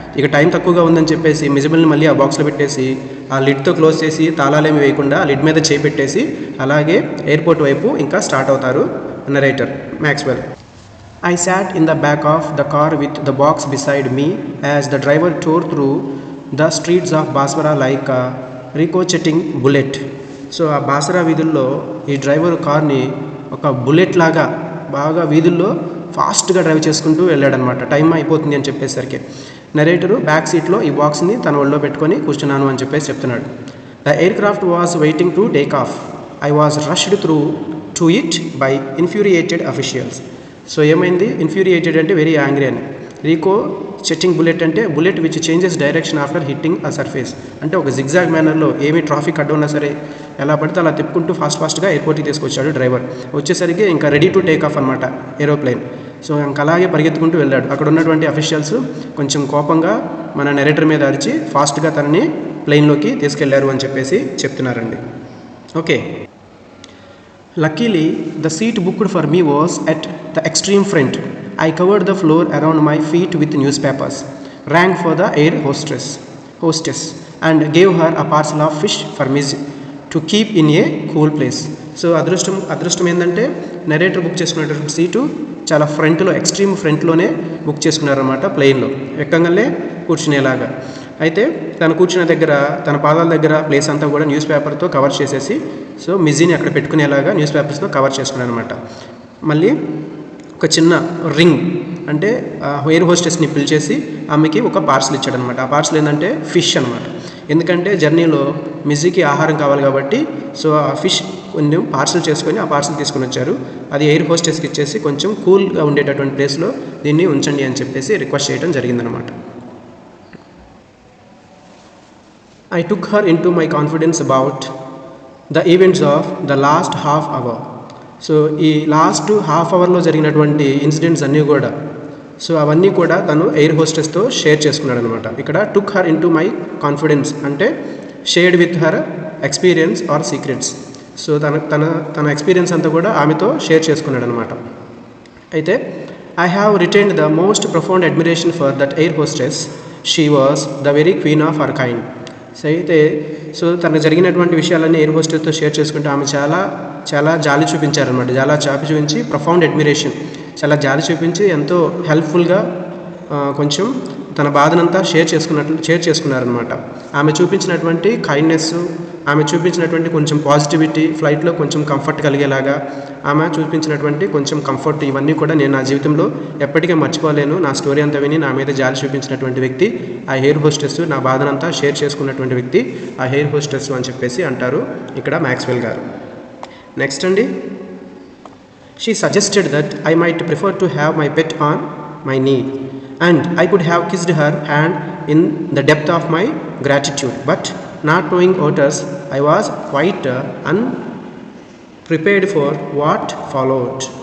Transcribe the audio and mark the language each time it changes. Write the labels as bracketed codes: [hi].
[te] ఇక టైం తక్కువగా ఉందని చెప్పేసి మిజిబుల్ని మళ్ళీ ఆ బాక్స్లో పెట్టేసి ఆ లిడ్తో క్లోజ్ చేసి తాళాలేమి వేయకుండా లిడ్ మీద చేయి పెట్టేసి అలాగే ఎయిర్పోర్ట్ వైపు ఇంకా స్టార్ట్ అవుతారు narrator Maxwell. [en] I sat in the back of the car with the box beside me as the driver tore through the streets of Basra like a ricocheting bullet. [te] So ఆ బాసరా వీధుల్లో ఈ driver కార్ని ఒక bullet లాగా బాగా వీధుల్లో ఫాస్ట్గా drive చేసుకుంటూ వెళ్ళాడనమాట. టైం అయిపోతుంది అని చెప్పేసరికి నరేటరు [en] back సీట్లో [te] ఈ బాక్స్ని తన ఒళ్ళో పెట్టుకొని కూర్చున్నాను అని చెప్పేసి చెప్తున్నాడు. [en] The aircraft was waiting to take off. I was rushed through to it by infuriated officials. [te] So ఏమైంది, ఇన్ఫ్యూరియేటెడ్ అంటే [en] very angry [te] అని, రీకో చెట్టింగ్ బుల్లెట్ అంటే [en] bullet which changes direction after hitting a surface, [te] అంటే ఒక జిగ్జాగ్ మేనర్లో ఏమీ ట్రాఫిక్ అడ్డు ఉన్నా సరే ఎలా పడితే అలా తిప్పుకుంటూ ఫాస్ట్గా ఎయిర్పోర్ట్కి తీసుకొచ్చాడు డ్రైవర్. వచ్చేసరికి ఇంకా [en] ready to take off [te] అనమాట ఏరోప్లేన్. సో ఇంకా అలాగే పరిగెత్తుకుంటూ వెళ్ళాడు. అక్కడ ఉన్నటువంటి అఫీషియల్స్ కొంచెం కోపంగా మన నెరేటర్ మీద అరిచి ఫాస్ట్గా తనని ప్లేన్లోకి తీసుకెళ్లారు అని చెప్పేసి చెప్తున్నారండి. [en] Okay, luckily the seat booked for me was at the extreme front. I covered the floor around my feet with newspapers, rang for the air hostess and gave her a parcel of fish for me to keep in a cool place. [te] So అదృష్టం ఏంటంటే narrator book చేసుకున్నటువంటి seat చాలా ఫ్రంట్లో, extreme ఫ్రంట్లోనే book చేసుకున్నారన్నమాట, ప్లేన్లో ఎక్కగానే కూర్చునేలాగా. అయితే తను కూర్చున్న దగ్గర తన పాదాల దగ్గర ప్లేస్ అంతా కూడా న్యూస్ పేపర్తో కవర్ చేసేసి సో మిజీని అక్కడ పెట్టుకునేలాగా న్యూస్ పేపర్స్తో కవర్ చేసుకున్నాను అనమాట. మళ్ళీ ఒక చిన్న రింగ్ అంటే ఎయిర్ హోస్టెస్ని పిలిచేసి ఆమెకి ఒక పార్సల్ ఇచ్చాడనమాట. ఆ పార్సల్ ఏంటంటే ఫిష్ అనమాట. ఎందుకంటే జర్నీలో మిజీకి ఆహారం కావాలి కాబట్టి సో ఆ ఫిష్ కొంచెం పార్సల్ చేసుకొని ఆ పార్సల్ తీసుకొని వచ్చారు. అది ఎయిర్ హోస్టెస్కి ఇచ్చేసి కొంచెం కూల్గా ఉండేటటువంటి ప్లేస్లో దీన్ని ఉంచండి అని చెప్పేసి రిక్వెస్ట్ చేయడం జరిగిందనమాట. [en] I took her into my confidence about the events of the last half hour. [te] So ఈ లాస్ట్ హాఫ్ అవర్లో జరిగినటువంటి ఇన్సిడెంట్స్ అన్నీ కూడా సో అవన్నీ కూడా తను ఎయిర్ హోస్టెస్తో షేర్ చేసుకున్నాడు అనమాట. [en] ఇక్కడ took her into my confidence అంటే shared with her experience or secrets. [te] So తన ఎక్స్పీరియన్స్ అంతా కూడా ఆమెతో షేర్ చేసుకున్నాడు అనమాట. [en] అయితే I have retained the most profound admiration for that air hostess. She was the very queen of her kind. [te] So అయితే so తనకు జరిగినటువంటి విషయాలన్నీ ఎయిర్ హోస్టెస్తో షేర్ చేసుకుంటే ఆమె చాలా జాలి చూపించారనమాట. చాలా చాపి చూపించి [en] profound admiration, [te] చాలా జాలి చూపించి ఎంతో హెల్ప్ఫుల్గా కొంచెం తన బాధనంతా షేర్ చేసుకున్నారనమాట. ఆమె చూపించినటువంటి కైండ్నెస్, ఆమె చూపించినటువంటి కొంచెం పాజిటివిటీ, ఫ్లైట్లో కొంచెం కంఫర్ట్ కలిగేలాగా ఆమె చూపించినటువంటి కొంచెం కంఫర్ట్, ఇవన్నీ కూడా నేను నా జీవితంలో ఎప్పటికీ మర్చిపోలేను. నా స్టోరీ అంతా విని నా మీద జాలి చూపించినటువంటి వ్యక్తి ఆ ఎయిర్ హోస్టెస్, నా బాధనంతా షేర్ చేసుకున్నటువంటి వ్యక్తి ఆ ఎయిర్ హోస్టెస్ అని చెప్పేసి అంటారు ఇక్కడ మ్యాక్స్వెల్ గారు. [en] Next అండి, she suggested that I might prefer to have my pet on my knee and I could have kissed her hand in the depth of my gratitude, but not knowing Otters, I was quite unprepared for what followed.